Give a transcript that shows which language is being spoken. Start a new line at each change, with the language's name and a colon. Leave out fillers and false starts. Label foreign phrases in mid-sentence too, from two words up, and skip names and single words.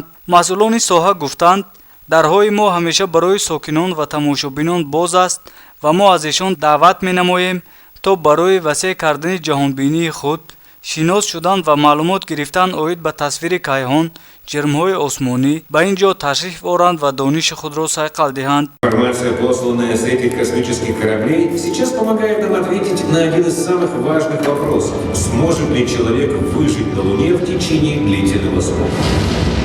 Tajik: масъулони соҳа гуфтанд, дарҳои мо ҳамеша барои сокинон ва тамошобинон боз аст ва мо аз эшон даъват менамоем, то барои васеъ кардани ҷаҳонбинии худ, шинос шудан ва маълумот гирифтан оид ба тасвири кайҳон, ҷирмҳои осмонӣ ба ин ҷо ташриф оранд ва дониши худро сайқал диҳанд.
Russian: Информация, посланная с этих космических кораблей, сейчас помогает нам ответить на один из самых важных вопросов. Сможет ли человек выжить на Луне в течение длительного срока?